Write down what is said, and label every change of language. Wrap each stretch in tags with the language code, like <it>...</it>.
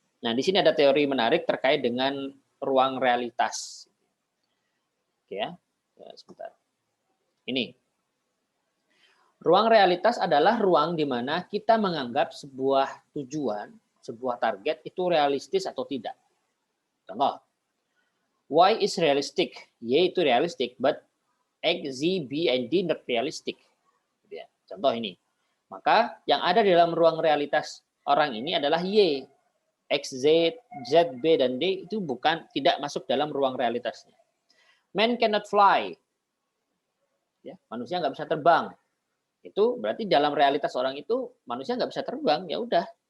<id>Nah, di sini ada teori menarik terkait dengan ruang realitas. Oke ya. Sebentar. Ini. Ruang realitas adalah ruang di mana kita menganggap sebuah tujuan, sebuah target itu realistis atau tidak. Contoh,</id> <en>Y is realistic, Y itu realistic, but X, Z, B, and D not realistic.</en> <id>Contoh ini. Maka yang ada di dalam ruang realitas orang ini adalah Y. X, Z, Z, B, dan D itu tidak masuk dalam ruang realitasnya.</id> <en>Man cannot fly.</en> <id>Ya, manusia nggak bisa terbang. Itu berarti dalam realitas orang itu manusia nggak bisa terbang, ya udah.</id>